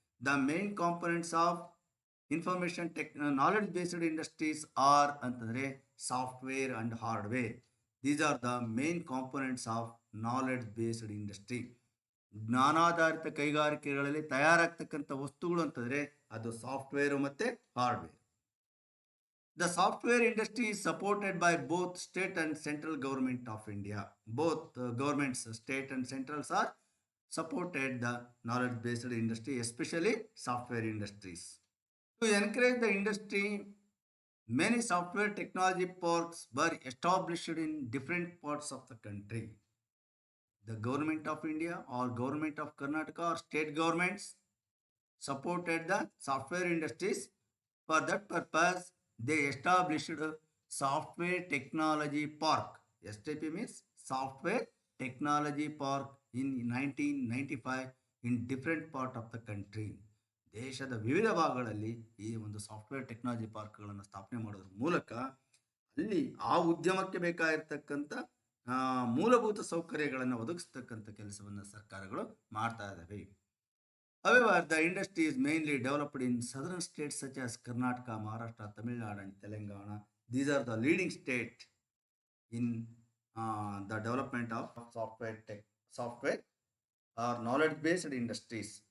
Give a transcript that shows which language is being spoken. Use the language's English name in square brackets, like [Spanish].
[English] The main components of information knowledge based industries are ಅಂತಂದರೆ software and hardware. These are the main components of knowledge based industry. [Kannada] ಜ್ಞಾನಾಧಾರಿತ ಕೈಗಾರಿಕೆಗಳಲ್ಲಿ ತಯಾರಾಗ್ತಕ್ಕಂಥ ವಸ್ತುಗಳು ಅಂತಂದರೆ ಅದು software ಮತ್ತು hardware. [English] The software industry is supported by both state and central government of India. Both governments, state and centrals, are supported the knowledge based industry, especially software industries. To encourage the industry, many software technology parks were established in different parts of the country. The government of India or government of Karnataka or state governments supported the software industries. For that purpose, they established a software technology park. STP means software technology park in 1995 in different part of the country. [Kannada] ದೇಶದ ವಿವಿಧ ಭಾಗಗಳಲ್ಲಿ ಈ ಒಂದು software technology ಪಾರ್ಕ್ಗಳನ್ನು ಸ್ಥಾಪನೆ ಮಾಡೋದ್ರ ಮೂಲಕ ಅಲ್ಲಿ ಆ ಉದ್ಯಮಕ್ಕೆ ಬೇಕಾಗಿರ್ತಕ್ಕಂಥ ಮೂಲಭೂತ ಸೌಕರ್ಯಗಳನ್ನು ಒದಗಿಸ್ತಕ್ಕಂಥ ಕೆಲಸವನ್ನು ಸರ್ಕಾರಗಳು ಮಾಡ್ತಾ ಇದ್ದಾವೆ. [English] However, the industry is mainly developed in southern states such as Karnataka, Maharashtra, Tamil Nadu and Telangana. These are the leading states in the development of software or knowledge-based industries.